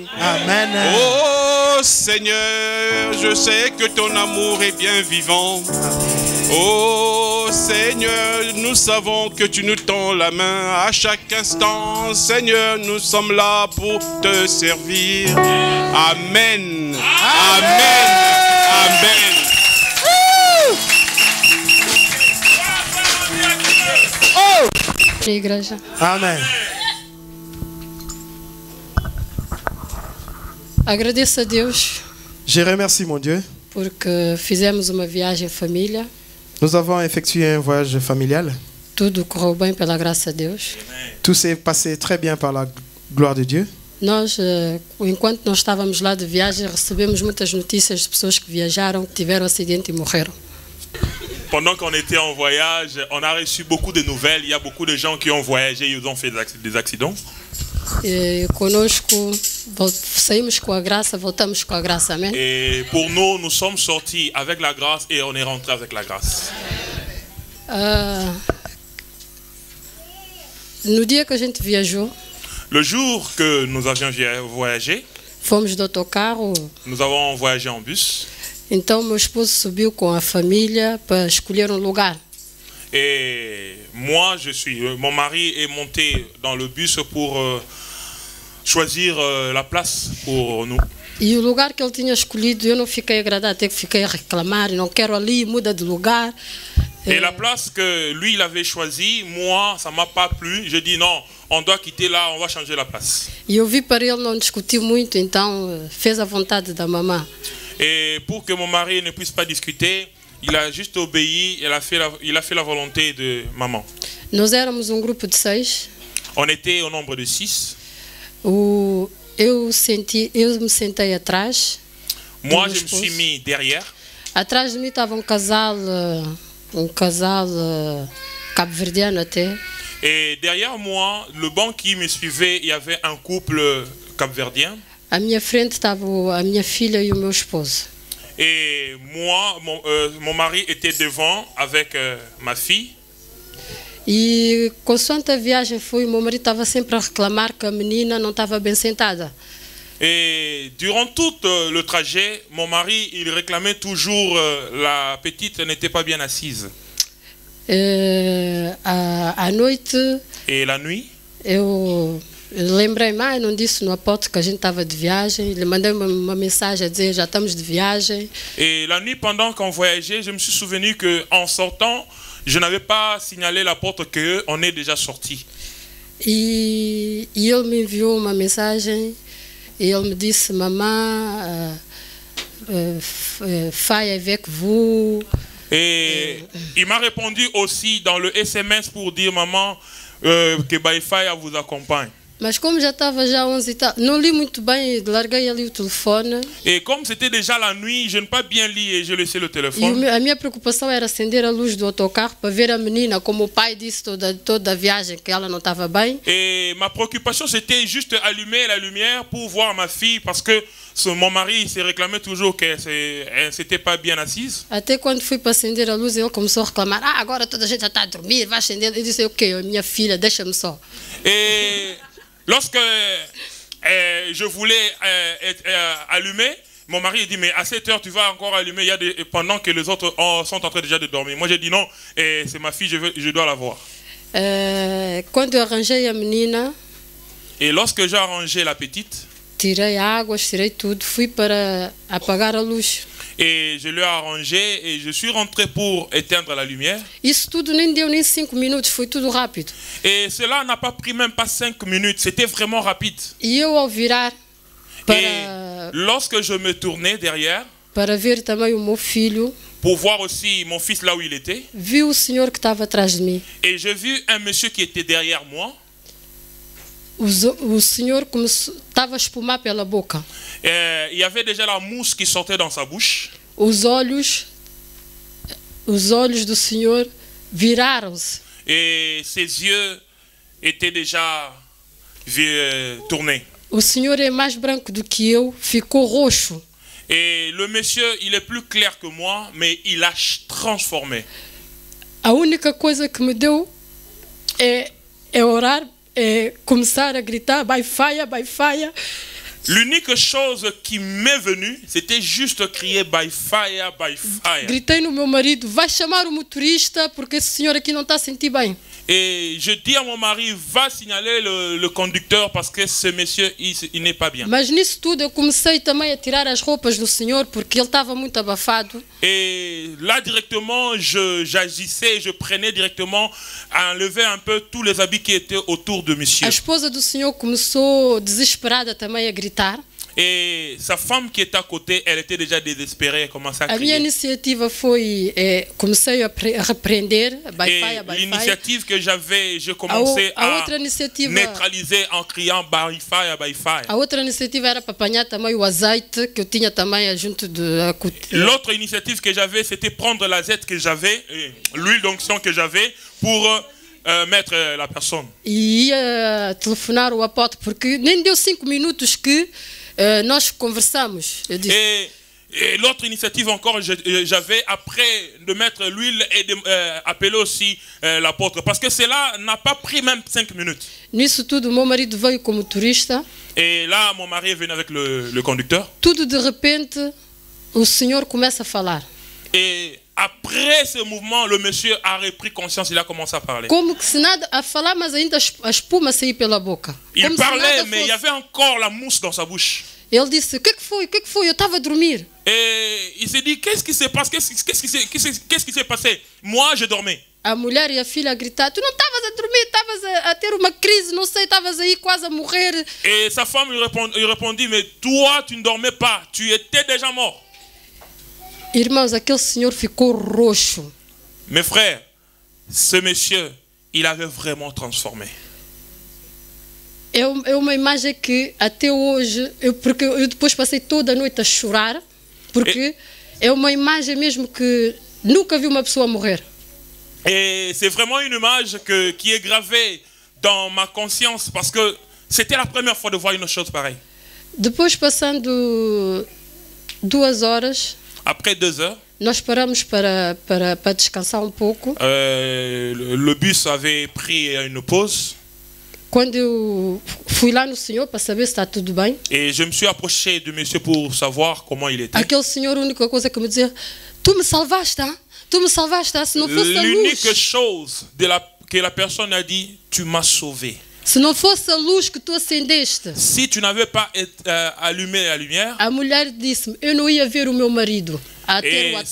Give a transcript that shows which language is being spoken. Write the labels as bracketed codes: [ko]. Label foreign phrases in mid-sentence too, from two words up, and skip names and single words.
[fr] Amen. Oh Seigneur, je sais que ton amour est bien vivant. Oh Seigneur, nous savons que tu nous tends la main à chaque instant. Seigneur, nous sommes là pour te servir. Amen. Amen. Amen. Oh! [pt] Igreja. Amém. Agradeço a Deus. [fr] Je remercie mon Dieu. [pt] Porque fizemos uma viagem em família. [fr] Nous avons effectué un voyage familial. [pt] Tudo correu bem pela graça de Deus. [fr] Tout s'est passé très bien par la gloire de Dieu. [pt] Nós, enquanto nós estávamos lá de viagem, recebemos muitas notícias de pessoas que viajaram, que tiveram acidente e morreram. [fr] Pendant qu'on était en voyage, on a reçu beaucoup de nouvelles. Il y a beaucoup de gens qui ont voyagé et ils ont fait des accidents. [pt] E conosco, saímos com a graça, voltamos com a graça, amém? [fr] Et pour nous, nous sommes sortis avec la grâce et on est rentrés avec la grâce. [pt] No dia que a gente viajou, [fr] le jour que nous avions voyagé, [pt] fomos de autocarro. [fr] Nous avons voyagé en bus. [pt] Então meu esposo subiu com a família para escolher um lugar. [fr] Et moi, mon mari est monté dans le bus pour choisir la place pour nous. [pt] E o lugar que ele tinha escolhido, eu não fiquei agradada, até que fiquei a reclamar, não quero ali, muda de lugar. [fr] Et la place que lui il avait choisie, moi, ça m'a pas plu. Je dis non, on doit quitter là, on va changer la place. [pt] E eu vi para ele não discutir muito, então fez a vontade da mamã. [fr] Et pour que mon mari ne puisse pas discuter, il a juste obéi, il a fait la volonté de maman. [pt] Nós éramos um grupo de 6. [fr] On était au nombre de 6. [pt] Eu me sentei atrás. [fr] Moi, je me suis mis derrière. [pt] Atrás de mim estava um casal cabo-verdiano até. [fr] Et derrière moi, le banc qui me suivait, il y avait un couple cap-verdien. [pt] À minha frente estava a minha filha e o meu esposo. [fr] Et moi, mon mari était devant avec ma fille. [pt] E consoante a viagem foi, meu marido estava sempre a reclamar que a menina não estava bem sentada. [fr] Et durant tout le trajet, mon mari, il réclamait toujours la petite n'était pas bien assise. [pt] À noite. [fr] Et la nuit. [pt] Eu lembrei-me, não disse no aporte que a gente estava de viagem. Ele mandou uma mensagem a dizer já estamos de viagem. [fr] Et la nuit, pendant qu'on voyageait, je me suis souvenu que en sortant, je n'avais pas signalé la porte que on est déjà sorti. [pt] E ele me enviou uma mensagem e ele me disse mamãe, [fr] faille avec vous. Et il m'a répondu aussi dans le SMS pour dire maman que Baïfaïa vous accompagne. [pt] Mas como já estava já 11 e tal, não li muito bem, larguei ali o telefone. [fr] Et comme c'était déjà la nuit, je n'ai pas bien lu et j'ai laissé le téléphone. [pt] E a minha preocupação era acender a luz do autocarro para ver a menina, como o pai disse toda a viagem que ela não estava bem. [fr] Et ma préoccupation c'était juste allumer la lumière pour voir ma fille parce que mon mari se réclamait toujours qu'elle s'était pas bien assise. [pt] Até quando fui para acender a luz, ele começou a reclamar: agora toda a gente já está a dormir, vai acender. Eu disse: ok, minha filha, deixa-me só. [fr] Et lorsque je voulais allumer, mon mari dit mais à 7 heures tu vas encore allumer pendant que les autres sont en train déjà de dormir. Moi j'ai dit non, c'est ma fille, je dois la voir. [pt] Quando eu arranjei a menina, [fr] et lorsque j'ai arrangé la petite, [pt] tirei águas, tirei tudo, fui para apagar a luz. [fr] Et je l'ai arrangé et je suis rentré pour éteindre la lumière. [pt] Isso tudo nem deu nem 5 minutos, foi tudo rápido. [fr] Et cela n'a pas pris même pas 5 minutes, c'était vraiment rapide. [pt] E eu ao virar para [fr] lorsque je me tournais derrière, [pt] para ver também o meu filho, [fr] pour voir aussi mon fils là où il était, [pt] vi o senhor que estava atrás de mim. [fr] Et j'ai vu un monsieur qui était derrière moi. [pt] O senhor estava a espumar pela boca. [fr] Il y avait déjà la mousse qui sortait dans sa bouche. [pt] Os olhos do senhor viraram-se. [fr] Et ses yeux étaient déjà tournés. [pt] O senhor é mais branco do que eu, ficou roxo. [fr] Et le monsieur, il est plus clair que moi, mais il a transformé. [pt] A única coisa que me deu é orar, é começar a gritar, [en] by fire, by fire. [fr] L'unique chose qui m'est venue, c'était juste crier [en] by fire, by fire. [pt] Gritei no meu marido, vai chamar o motorista porque esse senhor aqui não está a sentir bem. [fr] Et je dis à mon mari, va signaler le conducteur parce que ce monsieur, il n'est pas bien. [pt] Mas nisso tudo eu comecei também a tirar as roupas do senhor porque ele estava muito abafado. [fr] Et là directement, j'agissais, je prenais directement à enlever un peu tous les habits qui étaient autour de monsieur. [pt] A esposa do senhor começou desesperada também a gritar. [fr] Et sa femme qui était à côté, elle était déjà désespérée, elle commençait à crier. [pt] A minha iniciativa foi, comecei a repreender, [en] by fire, by fire. [fr] L'initiative que j'avais, je commençais à neutraliser en criant [en] by fire, by fire. [pt] A outra iniciativa era para apanhar também o azeite que eu tinha também junto de. [fr] L'autre initiative que j'avais, c'était prendre l'azeite que j'avais, l'huile d'onction que j'avais pour mettre la personne. [pt] E ia telefonar o apóstolo porque nem deu 5 minutos que nós conversamos. [fr] Et l'autre initiative encore, j'avais après de mettre l'huile et d'appeler aussi l'apôtre. Parce que cela n'a pas pris même 5 minutes. [pt] Nisso tudo, meu marido veio como motorista. [fr] Et là, mon mari est venu avec le conducteur. [pt] Tudo de repente, o senhor começa a falar. [fr] Et après ce mouvement, le monsieur a repris conscience, il a commencé à parler. [pt] Como que se nada a falar, mas ainda a espuma saía pela boca. [fr] Il parlait, mais il y avait encore la mousse dans sa bouche. [pt] Ele disse, o que foi? O que foi? Eu estava a dormir. [fr] Et il s'est dit, qu'est-ce qui se passe? Qu'est-ce qui s'est passé? Moi, je dormais. [pt] A mulher e a filha a gritar, tu não estavas a dormir, estavas a ter uma crise, não sei, estavas aí quase a morrer. [fr] Et sa femme lui répondit, mais toi, tu ne dormais pas, tu étais déjà mort. [pt] Irmãos, aquele senhor ficou roxo. [fr] Mes frères, ce monsieur, il avait vraiment transformé. [pt] É uma imagem que até hoje, porque eu depois passei toda a noite a chorar, porque é uma imagem mesmo que nunca vi uma pessoa morrer. [fr] Et c'est vraiment une image qui est gravée dans ma conscience parce que c'était la première fois de voir une chose pareille. [pt] Depois passando 2 horas, [fr] après 2 heures, [pt] nós paramos para descansar um pouco. [fr] Le bus avait pris une pause. [pt] Quando eu fui lá no senhor para saber se está tudo bem. [fr] Et je me suis approché de monsieur pour savoir comment il était. [pt] Aquele senhor, a única coisa que me dizia, tu me salvaste, hein? Tu me salvaste, hein? Se não fosse a luz. [fr] L'unique chose que la personne a dit, tu m'as sauvé. [pt] Se não fosse a luz que tu acendeste. [fr] Si tu n'avais pas allumé la lumière. [pt] A mulher disse-me, eu não ia ver o meu marido a ter o ataque.